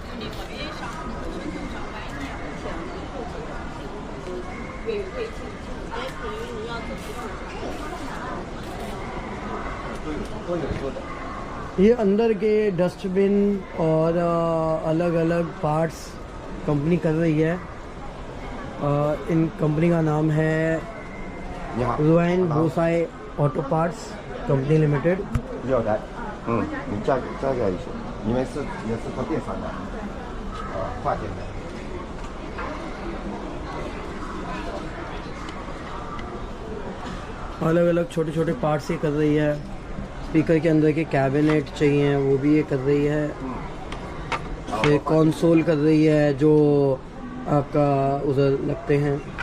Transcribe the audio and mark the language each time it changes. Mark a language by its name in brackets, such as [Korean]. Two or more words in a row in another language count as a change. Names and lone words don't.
[Hindi] ये अंदर के डस्टबिन और अलग अलग पार्ट्स कंपनी कर रही है। इन कंपनी का नाम है रुआन बोसाई ऑटो पार्ट्स कंपनी लिमिटेड। [Chinese] 你加一些，你们也是做电商的，跨店的。 [Hindi] अलग अलग छोटे छोटे पार्ट्स ये कर रही है। स्पीकर के अंदर के कैबिनेट चाहिए वो भी ये कर रही है। ये कंसोल कर रही है जो आपका उधर लगते हैं।